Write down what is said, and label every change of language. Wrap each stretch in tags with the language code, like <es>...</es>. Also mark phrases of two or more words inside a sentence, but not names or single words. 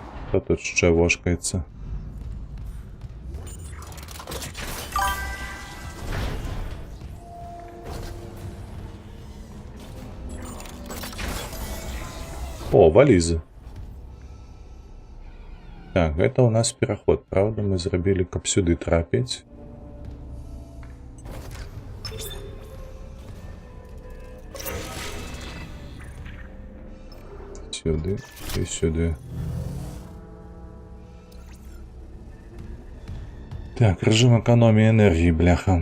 <uk>Хто тут ще вошкається? О, валізы.</uk> <be>Так,</be> <ru>это у нас</ru> <be>пераход. Правда, мы зрабілі, каб сюды трапіць.</be> <uk>Сюди і сюди. Так, режим економії енергії, бляха.</uk>